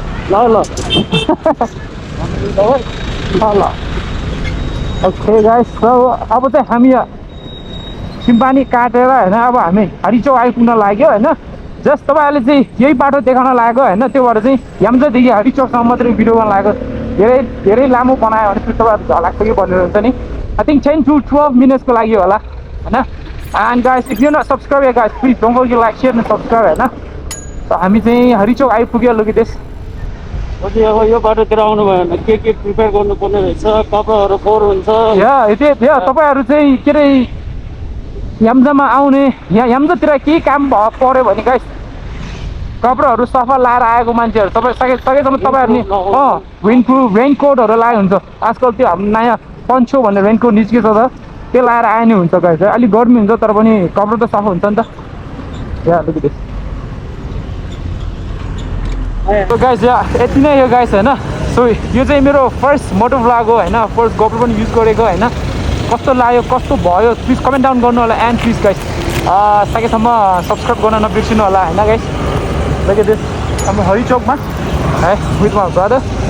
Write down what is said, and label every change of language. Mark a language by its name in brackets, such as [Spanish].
[Nepali] ल okay guys, अब चाहिँ हामी सिम्पानी काटेर होइन, अब हामी हरिचौक आइपुग्न लाग्यो होइन। जस्ट तपाईँहरूले चाहिँ यही बाटो देखाउन लागेको होइन, त्यो भएर चाहिँ हेम्जादेखि हरिचौकसम्म मात्रै भिडियो गर्न लागेको, धेरै लामो बनायो भने चाहिँ तपाईँहरू झलाक्छ कि भनेर हुन्छ नि। [English] I think [Nepali] 10 to 12 मिनट्सको लागि होला होइन। [English] And guys if you not subscribe guys please don't forget like share and subscribe होइन। [Nepali] हामी चाहिँ हरिचौक आइपुग्यो लुकिदेश। अब यो बाटोतिर आउनु भयो भने के प्रिपेयर गर्नुपर्ने रहेछ, कपडाहरू फोहोर हुन्छ तपाईँहरू चाहिँ के अरे हेम्जामा आउने, यहाँ हेम्जातिर केही काम पऱ्यो भने गाइस कपडाहरू सफा लाएर आएको मान्छेहरू तपाईँ सकेसम्म तपाईँहरू नि विन्डप्रुफ रेनकोटहरू लगाए हुन्छ। आजकल त्यो हाम्रो नयाँ पन्चो भन्ने रेनकोट निस्केछ त, त्यो लगाएर आए नि हुन्छ गाइस। अलिक गर्मी हुन्छ तर पनि कपडा त सफा हुन्छ नि त। लुकिदेश सो गाइस यति नै हो गाइस होइन। सो यो चाहिँ मेरो फर्स्ट मोटो भ्लग हो होइन, फर्स्ट गोप्रो पनि युज गरेको होइन। कस्तो लाग्यो कस्तो भयो प्लिज कमेन्ट डाउन गर्नु होला। एन्ड प्लिज गाइस सकेसम्म सब्सक्राइब गर्न नबिर्सिनु होला होइन गाइस। लुकिदेश हाम्रो हरिचौकमा है [English] With my brother.